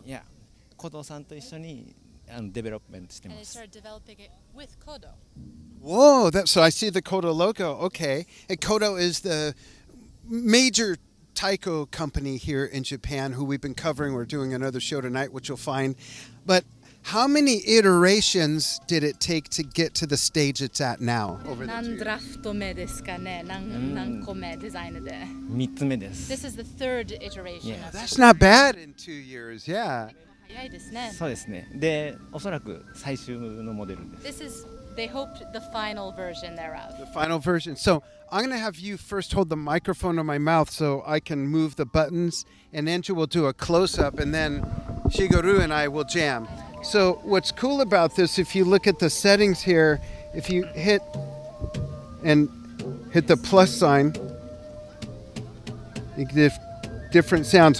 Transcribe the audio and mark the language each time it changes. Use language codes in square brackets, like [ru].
[ja] いや、コドさんと一緒にデベロップメントしてま [en] And they [ja] す。 [en] started developing it with Kodo. Whoa, so I see the Kodo logo. Okay. And Kodo is the major taiko company here in Japan who we've been covering. We're doing another show tonight, which you'll find. But how many iterations did it take to get to the stage it's at now? Over the 2 [ja] 何 [en] years? [ja] ドラフト目ですかね？何個目デザインで。 3つ目です [en] This is the third iteration. Yeah. of That's not bad in 2 years, yeah. [ja] 早いですね。そうですね。で、おそらく最終のモデルです。 [en] This is, they hoped the final version thereof. The final version. So I'm going to have you first hold the microphone to my mouth so I can move the buttons, and Andrew will do a close-up, and then Shigeru and I will jam. So what's cool about this, if you look at the settings here, if you hit the plus sign, you get different sounds.